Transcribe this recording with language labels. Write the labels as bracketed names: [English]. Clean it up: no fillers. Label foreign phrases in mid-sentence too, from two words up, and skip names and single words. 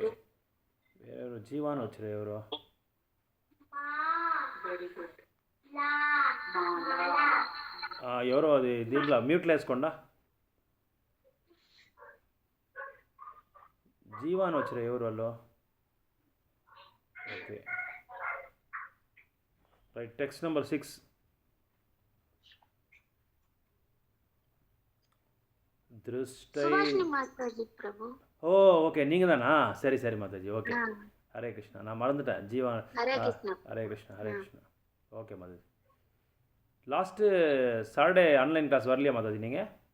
[Telugu] ఎవరు జీవాన్ వచ్చారు? ఎవరు? ఎవరో అది దీంట్లో మ్యూట్లో వేసుకోండా. జీవాన్ వచ్చారు ఎవరు వాళ్ళు? ఓకే రైట్. టెక్స్ట్ నెంబర్ 6. [Tamil] ஓகே. நீங்கள் தானா? சரி சரி மாதாஜி. ஓகே. ஹரே கிருஷ்ணா. நான் மறந்துட்டேன். ஜீவா. ஹரே கிருஷ்ணா ஹரே கிருஷ்ணா. ஓகே மாதாஜி. லாஸ்ட்டு சாட்டர்டே ஆன்லைன் கிளாஸ் வரலையா மாதாஜி நீங்கள்?